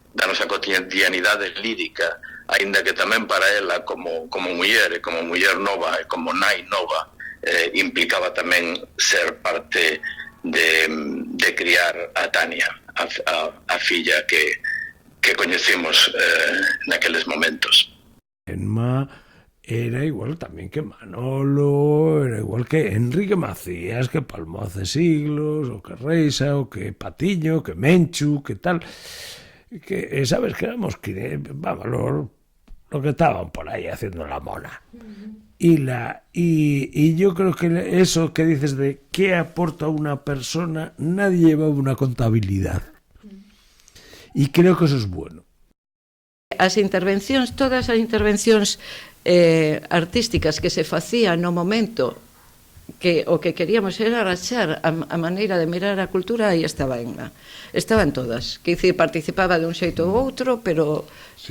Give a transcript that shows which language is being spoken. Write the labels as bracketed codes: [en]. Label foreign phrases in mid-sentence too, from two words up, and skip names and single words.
[gl] lírica, aínda que tamén para ela como muller nova e como nai nova implicaba tamén ser parte de criar a Tania, a filla que coñecimos naqueles momentos. Emma era igual tamén que Manolo, era igual que Enrique Macías, [es] que Palmo hace siglos, o que Reisa, o que Patiño, que Menchu, que tal, que sabes que éramos, vamos, lo que estaban por ahí haciendo la mona. Y yo creo que eso que dices de qué aporta una persona, nadie lleva una contabilidad. Y creo que eso es bueno. [gl] As intervencións, todas as intervencións artísticas que se facían no momento que o que queríamos era rachar a maneira de mirar a cultura, aí estaba Emma. Estaban todas, que participaba de un xeito ou outro, pero... Sí.